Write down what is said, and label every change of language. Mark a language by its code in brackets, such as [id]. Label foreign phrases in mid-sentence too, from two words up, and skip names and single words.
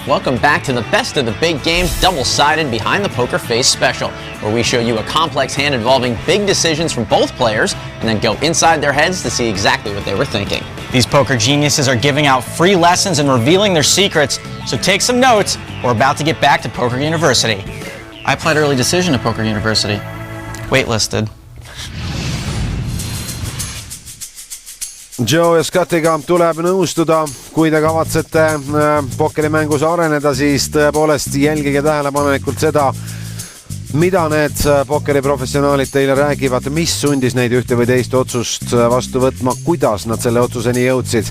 [en] Welcome back to the Best of the Big Games double-sided Behind the Poker Face special, where we show you a complex hand involving big decisions from both players and then go inside their heads to see exactly what they were thinking. These poker geniuses are giving out free lessons and revealing their secrets, so take some notes. We're about to get back to Poker University. I applied early decision to Poker University. Waitlisted. [et] Joe ja Scottiga tuleb nõustuda, kui te kavatsete pokkerimängus areneda, siis tõepoolest jälgige tähelepanelikult seda, mida need pokkeriprofessionaalid teile räägivad, mis sundis neid ühte või teist otsust vastu võtma, kuidas nad selle otsuseni jõudsid.